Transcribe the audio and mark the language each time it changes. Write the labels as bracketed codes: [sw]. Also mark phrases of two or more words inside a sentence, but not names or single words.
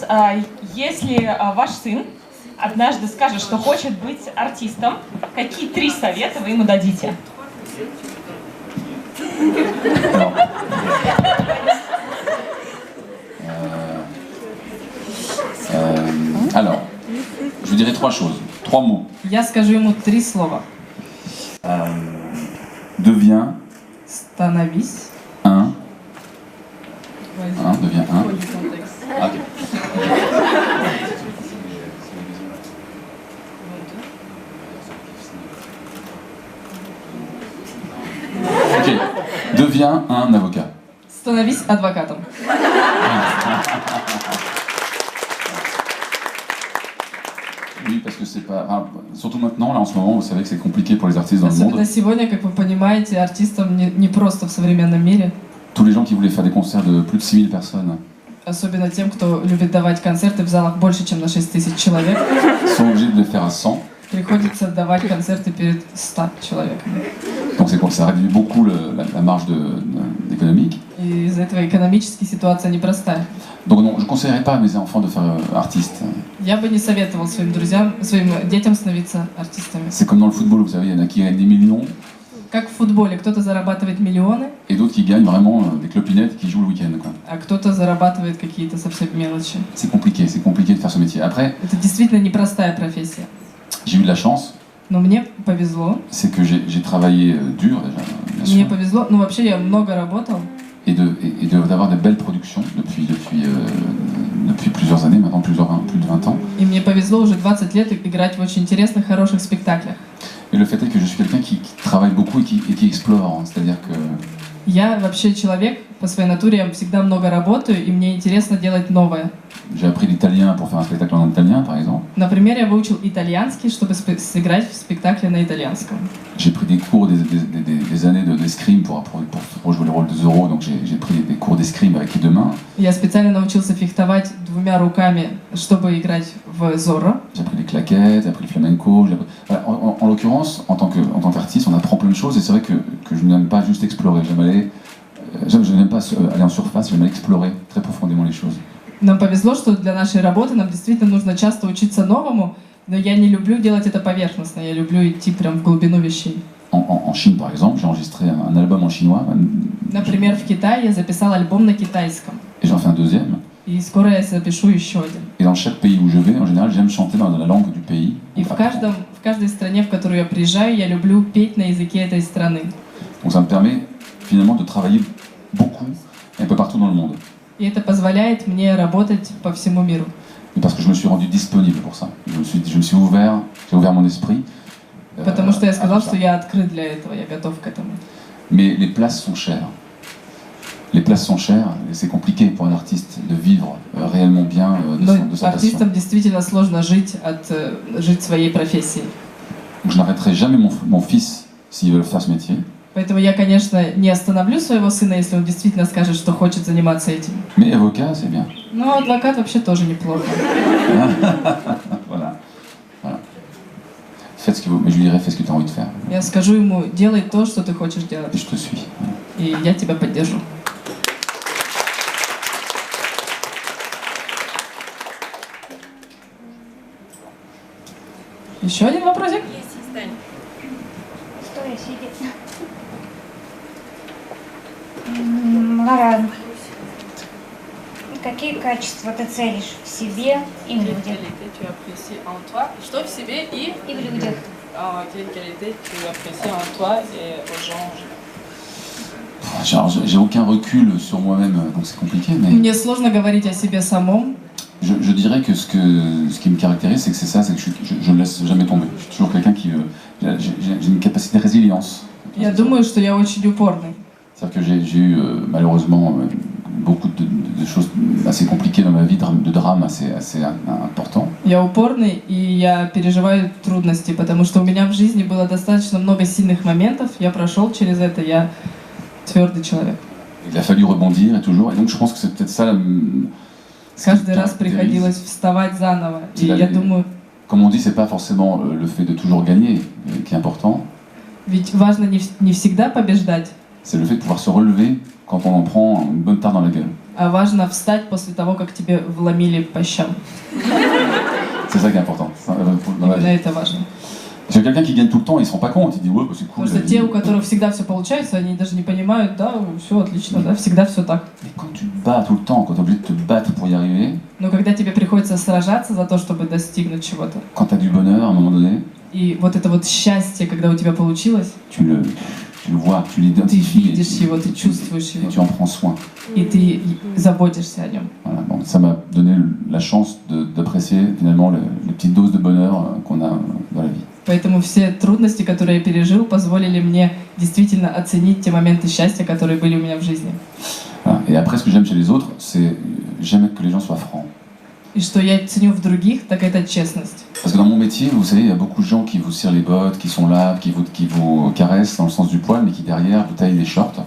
[ru] Если ваш сын однажды скажет, что хочет быть артистом, какие 3 совета вы ему дадите? [fr] Alors, je dirais 3 choses, 3 mots. [ru] Я скажу ему 3 слова. [fr] Deviens [ru] Становись. [fr] un. Deviens un. Ok. Ok. Deviens un avocat. [ru] Становись адвокатом. [fr] Oui, parce que c'est pas... surtout maintenant, là, en ce moment, vous savez que c'est compliqué pour les artistes dans le [ru] Особенно [fr] monde. [ru] сегодня, как вы понимаете, артистам не просто в современном мире. [fr] tous les gens qui voulaient faire des concerts de plus de 6000 personnes [ru] Особенно тем, кто любит давать концерты в залах больше, чем на 6000 человек, [fr] sont obligés de les faire à 100. [ru] приходится давать концерты перед 100 человеками. [fr] Donc ça réduit beaucoup la marge économique. [ru] И из-за этого экономическая ситуация непростая. [fr] Donc non, je ne conseillerais pas à mes enfants de faire artiste. [ru] Я бы не советовал своим друзьям, своим детям становиться артистами. [fr] C'est comme dans le football, vous savez, il y en a qui gagnent des millions [ru] Как в футболе, кто-то зарабатывает миллионы, [fr] et d'autres qui gagnent vraiment des clopinettes qui jouent le week-end, quoi. [ru] а кто-то зарабатывает какие-то совсем мелочи. [fr] C'est compliqué de faire ce métier. Après, [ru] Это действительно непростая профессия. [fr] j'ai eu de la chance, [ru] Но мне повезло. [fr] c'est que j'ai travaillé dur déjà, bien [ru] Мне [fr] sûr, [ru] повезло. Ну, вообще, я много работал. [fr] et d'avoir de belles productions depuis plusieurs années, maintenant plus de 20 ans. [ru] И мне повезло уже 20 лет играть в очень интересных, хороших спектаклях. [fr] Et le fait est que je suis quelqu'un qui travaille beaucoup et qui explore, c'est-à-dire que [ru] Я вообще человек, по своей натуре я всегда много работаю, и мне интересно делать новое. [fr] j'ai appris l'italien pour faire un spectacle en italien, par exemple. [ru] Например, я выучил итальянский, чтобы сыграть в спектакле на итальянском. [fr] J'ai pris des cours des années d'escrime pour jouer le rôle de Zorro, donc j'ai pris des cours d'escrime avec les deux mains. [ru] Я специально научился фехтовать двумя руками, чтобы играть в Зорро. [fr] J'ai appris les claquettes, j'ai appris le flamenco. Voilà, en l'occurrence, en tant qu'artiste, on apprend plein de choses et c'est vrai que je n'aime pas juste explorer. Je n'aime pas aller en surface, j'aime explorer très profondément les choses. [ru] Нам повезло, что для нашей работы нам действительно нужно часто учиться новому, но я не люблю делать это поверхностно, я люблю идти прям в глубину вещей. [fr] En Chine, par exemple, j'ai enregistré un album en chinois [ru] Например, в Китае я записал альбом на китайском, [fr] et j'en fais un deuxième. [ru] и скоро я запишу еще один. [fr] Et dans chaque pays où je vais, en général, j'aime chanter dans la langue du pays. [ru] И в каждой стране, в которую я приезжаю, я люблю петь на языке этой страны. [fr] Donc ça me permet finalement de travailler beaucoup un peu partout dans le monde. [ru] И это позволяет мне работать по всему миру. [fr] Et parce que je me suis rendu disponible pour ça. Je me suis ouvert, j'ai ouvert mon esprit. [ru] Потому что я сказал, [fr] à tout ça. [ru] что я открыт для этого, я готов к этому. [fr] Mais les places sont chères. Les places sont chères et c'est compliqué pour un artiste de vivre réellement bien de [ru] Но [fr] sa passion. [ru] артистам действительно сложно жить своей профессией. [fr] Donc je n'arrêterai jamais mon fils s'il veut faire ce métier. [ru] Поэтому я, конечно, не остановлю своего сына, если он действительно скажет, что хочет заниматься этим. [fr] Mais avocat, c'est bien. [ru] Но адвокат вообще тоже неплохо. [fr] Voilà. Faites ce que mais je lui dirai, fais ce que tu as envie de faire. [ru] Я скажу ему, делай то, что ты хочешь делать, [fr] Et je te suis. [ru] и я тебя поддержу. Еще один вопросик? Стоя сидеть. Маран, какие качества ты ценишь в себе и в людях? Что в себе и И в людях. [fr] quelle qualité tu apprécies en toi et aux gens? Alors, j'ai aucun recul sur moi-même, donc c'est compliqué, mais [ru] Мне сложно говорить о себе самом. [fr] je dirais que ce qui me caractérise, c'est que je ne laisse jamais tomber. Je suis toujours quelqu'un qui... j'ai une capacité de résilience. [ru] Я думаю, что я очень упорный. [fr] C'est-à-dire que j'ai eu malheureusement beaucoup de choses assez compliquées dans ma vie, de drames assez importants. [ru] Я упорный, и я переживаю трудности, потому что у меня в жизни было достаточно много сильных моментов. Я прошел через это, я твердый человек. [fr] Il a fallu rebondir et toujours. Et donc je pense que c'est peut-être ça... [ru] Каждый раз приходилось вставать заново. И я думаю, [fr] Comme on dit, c'est pas forcément le fait de toujours gagner qui est important. [ru] ведь важно не всегда побеждать, [fr] C'est le fait de pouvoir se relever quand on en prend une bonne tarte dans la gueule. [ru] а важно встать после того, как тебе вломили по щам. [fr] C'est ça qui est important. Dans la [ru] Именно [fr] vie. [ru] это важно. [fr] Parce que quelqu'un qui gagne tout le temps, il se rend pas compte. Il dit ouais, bah, c'est cool. [ru] Потому что [fr] la vie. [ru] те, у которых всегда все получается, они даже не понимают, да, все отлично, да, всегда все так. [fr] Mais quand tu te bats tout le temps, quand tu es obligé de te battre pour y arriver, [ru] Но когда тебе приходится сражаться за то, чтобы достигнуть чего-то, [fr] quand tu as du bonheur à un moment donné, [ru] и вот это вот счастье, когда у тебя получилось, [fr] tu le vois, tu [ru] ты [fr] l'identifies et, [ru] видишь его, ты чувствуешь [fr] et [ru] его, [fr] tu en prends soin. [ru] и ты заботишься о нем. [fr] Voilà. Bon, ça m'a donné la chance d'apprécier finalement les petites doses de bonheur qu'on a dans la vie. [ru] Поэтому все трудности, которые я пережил, позволили мне действительно оценить те моменты счастья, которые были у меня в жизни. [fr] Voilà. Et après, ce que j'aime chez les autres, c'est j'aime que les gens soient francs. [ru] И что я ценю в других, так это честность. [fr] Parce que dans mon métier, vous savez, il y a beaucoup de gens qui vous cirent les bottes, qui sont là, qui vous caressent dans le sens du poil, mais qui derrière vous taillent les shorts.